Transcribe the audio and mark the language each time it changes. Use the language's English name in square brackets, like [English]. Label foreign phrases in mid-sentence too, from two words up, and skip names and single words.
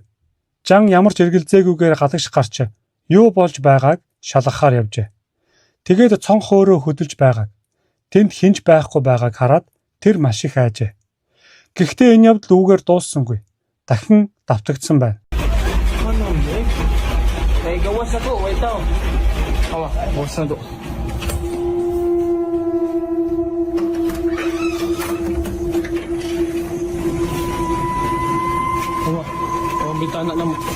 [Mongolian] Жан ямар ч эргэлзээгүйгээр галагш гарч юу болж байгааг шалгахаар явжээ. Тэгээд цонх өөрөө хөдөлж байгааг тэнд хинж байхгүй байгааг хараад тэр маш их айжээ. Гэхдээ энэ явдал үүгээр дууссангүй. Дахин давтагдсан байна. [Cebuano] Hey, gawas ako. Wait daw. Awa, gawas na to. Awa, bitana na mo.